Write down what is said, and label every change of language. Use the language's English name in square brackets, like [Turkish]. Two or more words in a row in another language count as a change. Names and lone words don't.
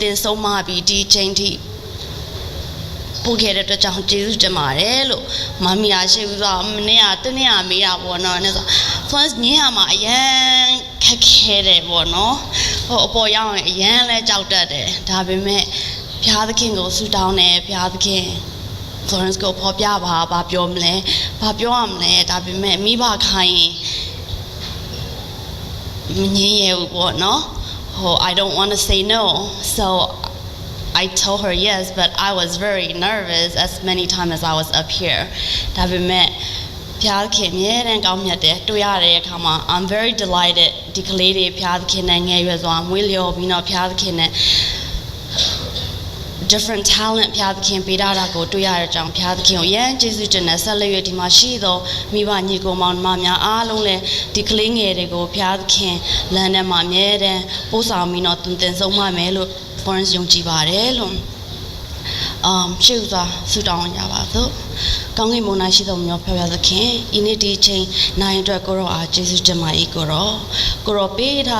[Burmese] တင်ဆုံးမပြီးဒီချိန်ထိပို့ခဲ့တဲ့အတွက်ကြောင့်ကျေးဇူးတင်ပါတယ်လို့မမီယာရှိဦးဆိုမနေ့ကတနေ့ကမေးတာပေါ့နော်နဲ့ဆို Florence ညရမှာအယံခက်ခဲတယ်ပေါ့နော်ဟိုအပေါ်ရောက်ရင်အယံလဲကြောက်တတ်တယ်ဒါပေမဲ့ဘုရားသခင်ကိုဆုတောင်းတယ်ဘုရားသခင် Florence ကိုဖော်ပြပါဘာပြောမလဲဘာပြောရမလဲဒါပေမဲ့မိဘခိုင်းရင် မငြင်းရဘူးပေါ့နော်ဟို [English] I don't want to say no so I told her yes but I was very nervous as many times as I was up here [Burmese] ဒါပေမဲ့ဘုရားသခင်အမြဲတမ်းကောင်းမြတ်တယ်တွေ့ရတဲ့အခါမှာ [English] I'm very delighted [Burmese] ဒီကလေးတွေဘုရားသခင်နဲ့ငယ်ရွယ်စွာမွေးလျော်ပြီးတော့ဘုရားသခင်နဲ့ [English] different talent [Burmese] ဘုရားသခင်ပေးတာကိုတွေ့ရတဲ့အကြောင်းဘုရားသခင်ကိုအရင်ကျေးဇူးတင်တယ်ဆက်လက်ရဒီမှာရှိသောမိဘညီကိုမောင်နှမများအားလုံးလည်းဒီကလေးငယ်တွေကိုဘုရားသခင်လမ်းထဲမှာအမြဲတမ်းပို့ဆောင်ပြီးတော့တွင်တင်ဆုံးမမယ်လို့ Florence ယုံကြည်ပါတယ်လို့ရှေ့ဥစွာဆုတောင်းကြပါစို့ကောင်းကင်ဘုံ၌ရှိသောမြော်ဖျားသခင်ဤနေ့ဒီချိန်နိုင်အတွက်ကိုရောအားကျေးဇူးတင်ပါ၏ကိုရောပေးထား